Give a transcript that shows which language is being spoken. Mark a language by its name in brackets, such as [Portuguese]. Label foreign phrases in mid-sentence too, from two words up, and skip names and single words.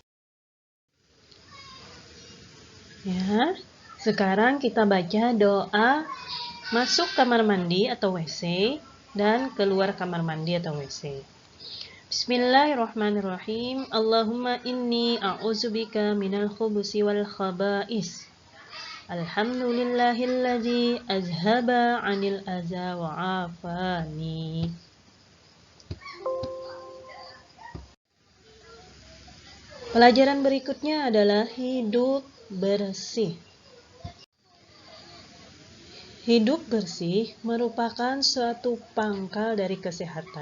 [Indonesian] Ya, sekarang kita baca doa masuk kamar mandi atau WC dan keluar kamar mandi atau WC. [Arabic] بسم الله الرحمن الرحيم. اللهم إني أعوذ بك من الخبث والخبائث. الحمد لله الذي أذهب عني الأذى وعافاني. [Indonesian] Pelajaran berikutnya adalah hidup bersih. Hidup bersih merupakan suatu pangkal dari kesehatan.